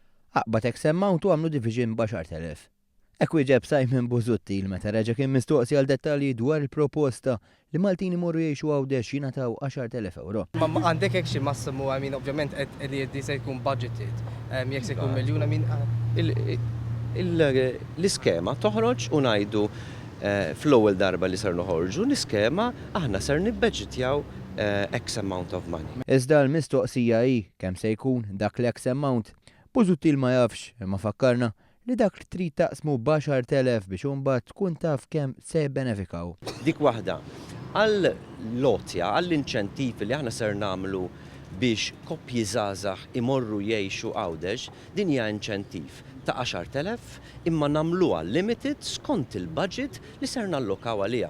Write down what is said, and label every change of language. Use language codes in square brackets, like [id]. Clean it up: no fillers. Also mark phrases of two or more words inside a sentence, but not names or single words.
[mt] Aqbad [en] X amount [mt] u għamlu division b'10,000. Hekk wieġeb Simon Busuttil meta reġa' kien mistoqsi għal dettalji dwar il-proposta li Maltin imorru jgħixu Għawdex jingħataw 10,000 euro. Ma għandek hekk xi massimu, ovvjament qed se jkun budgeted. Jekk se jkun miljun, l-iskema toħroġ u ngħidu fl-ewwel darba li ser noħorġu l-iskema aħna ser nibbeġitjaw [en] X amount of money. [mt] Iżda l-mistoqsija hi kemm se jkun dak l- [en] X amount. [mt] Busuttil ma jafx imma fakkarna li dak li trid taqsmu b'10,000 biex imbagħad tkun taf kemm se jibbenefikaw. Dik waħda għall-lotja, għall-inċentiv li aħna ser nagħmlu biex koppji żgħażagħ imorru jgħixu Għawdex, din hija inċentiv ta' 10,000 imma nagħmluha limited skont il-budget li ser nallokaw għaliha.